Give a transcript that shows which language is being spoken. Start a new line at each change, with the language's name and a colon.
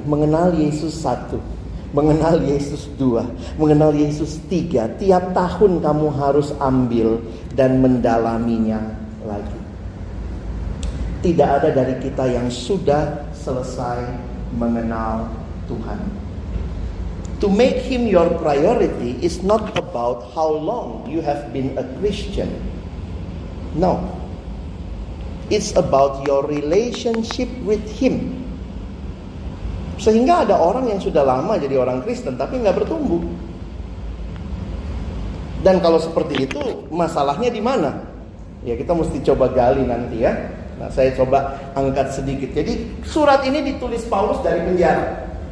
Indonesian: Mengenal Yesus 1, mengenal Yesus 2, mengenal Yesus 3. Tiap tahun kamu harus ambil dan mendalaminya lagi. Tidak ada dari kita yang sudah selesai mengenal Tuhan.
English: To make Him your priority is not about how long you have been a Christian. No. It's about your relationship with Him.
Indonesian: Sehingga ada orang yang sudah lama jadi orang Kristen tapi nggak bertumbuh. Dan kalau seperti itu, masalahnya di mana? Ya kita mesti coba gali nanti ya. Nah saya coba angkat sedikit. Jadi surat ini ditulis Paulus dari penjara.